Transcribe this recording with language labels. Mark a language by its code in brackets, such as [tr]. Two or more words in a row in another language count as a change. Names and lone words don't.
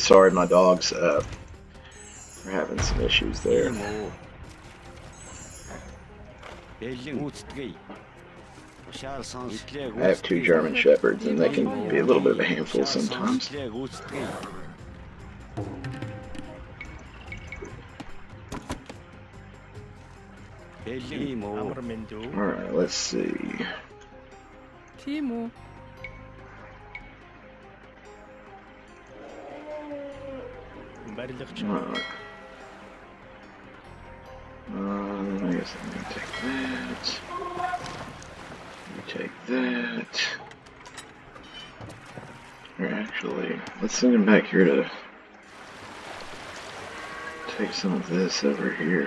[en] Sorry, my dogs are having some issues there. [mn] Бэлэн гүйцэтгэе. Тушаал сонс. [en] I have 2 German Shepherds, and they can be a little bit of a handful sometimes. [mn] Мэдлээ гүйцэтгэе. Бэлэн Амар минь дүү. [en] Alright, let's see. [mn] Тийм үү. Барилгач. [en] Alright. guess I'm gonna take that. You take that. Or actually, let's send him back here to take some of this over here.